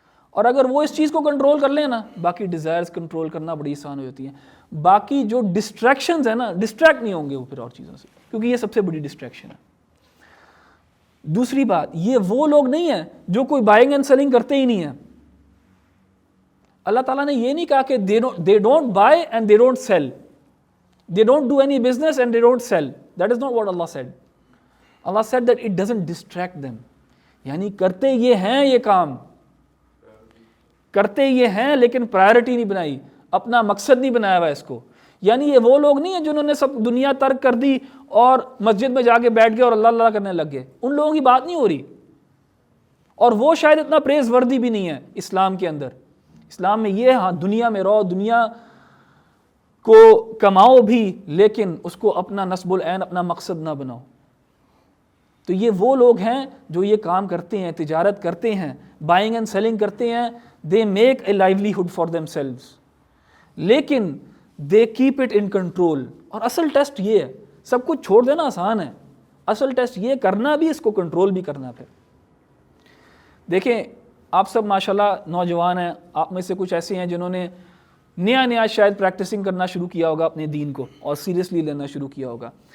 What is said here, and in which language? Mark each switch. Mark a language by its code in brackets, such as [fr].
[ur] اور اگر وہ اس چیز کو کنٹرول کر لیں نا، باقی ڈیزائرز کنٹرول کرنا بڑی آسان ہو جاتی ہیں. باقی جو ڈسٹریکشنز ہیں نا، ڈسٹریکٹ نہیں ہوں گے وہ پھر اور چیزوں سے، کیونکہ یہ سب سے بڑی ڈسٹریکشن ہے. دوسری بات، یہ وہ لوگ نہیں ہیں جو کوئی بائنگ اینڈ سیلنگ کرتے ہی نہیں ہیں. اللہ تعالیٰ نے یہ نہیں کہا کہ [en] they don't buy and they don't sell, they don't do any business and they don't sell. That is not what Allah said. Allah said that it doesn't distract them. [ur] یعنی کرتے یہ ہیں، یہ کام کرتے یہ ہیں لیکن پرائرٹی نہیں بنائی، اپنا مقصد نہیں بنایا ہوا اس کو. یعنی یہ وہ لوگ نہیں ہیں جنہوں نے سب دنیا ترک کر دی اور مسجد میں جا کے بیٹھ گئے اور اللہ اللہ کرنے لگ گئے. ان لوگوں کی بات نہیں ہو رہی، اور وہ شاید اتنا پریز وردی بھی نہیں ہے اسلام کے اندر. اسلام میں یہ ہاں دنیا میں رہو، دنیا کو کماؤ بھی، لیکن اس کو اپنا نصب العین، اپنا مقصد نہ بناؤ. تو یہ وہ لوگ ہیں جو یہ کام کرتے ہیں، تجارت کرتے ہیں، بائنگ اینڈ سیلنگ کرتے ہیں. [en] they make a livelihood for themselves, [ur] لیکن [en] They keep it in control. [ur] اور اصل ٹیسٹ یہ ہے، سب کچھ چھوڑ دینا آسان ہے، اصل ٹیسٹ یہ کرنا بھی، اس کو کنٹرول بھی کرنا. پھر دیکھیں آپ سب ماشاءاللہ نوجوان ہیں، آپ میں سے کچھ ایسے ہیں جنہوں نے نیا شاید پریکٹسنگ کرنا شروع کیا ہوگا اپنے دین کو، اور سیریسلی لینا شروع کیا ہوگا.